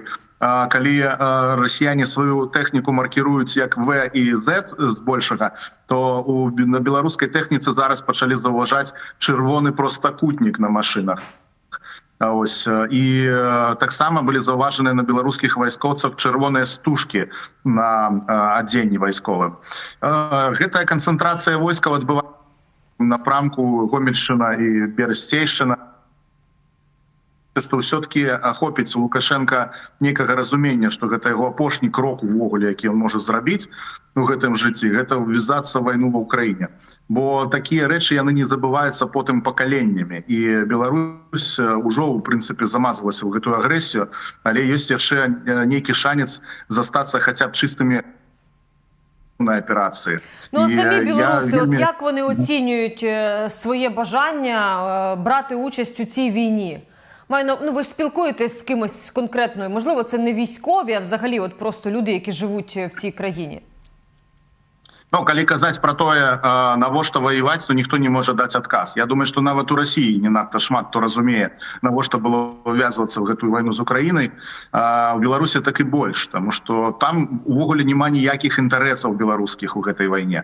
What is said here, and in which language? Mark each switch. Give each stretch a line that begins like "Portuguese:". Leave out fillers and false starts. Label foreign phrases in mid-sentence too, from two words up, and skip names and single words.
Ukrainian: Коли росіяни свою техніку маркірують як В і З збольшого, то на білоруській техніці зараз почали зауважати червоний простокутник на машинах. І так само були зауважені на білоруських військовців червоні стужки на одягні військовим.
Belarusian: Гэта
Ukrainian: концентрація військ відбувається в напрямку Гомельщина і Берестейщина,
Belarusian: што ўсё-таки ахопіць у Лукашенка некага разумення, што гэта яго апошні крок увогуле, які ён можа зрабіць у гэтым жыцці, гэта ўвязацца ў вайну ва ўкраіне. Бо такія рэчы яны не забываюцца потым пакаленнямі. І Беларусь ужо, у прынцыпе, замазалася ў гэтую агрэсію, але ёсць яшчэ нейкі шанец застацца хаця б чыстымі на операції.
Ukrainian: Самі білоруси, от як вони оцінюють своє бажання брати участь у цій війні? Ви ж спілкуєтесь з кимось конкретною, можливо, це не військові, а взагалі от просто люди, які живуть в цій країні.
Belarusian: Калі казаць пра тое, навошта ваяваць, то ніхто не можа даць адказ. Я думаю, што нават у Расіі не надта шмат хто разумее, навошта было ўвязвацца ў гэтую вайну з Украінай. У Беларусі так і больш, таму што там увогуле няма ніякіх інтарэсаў беларускіх у гэтай вайне.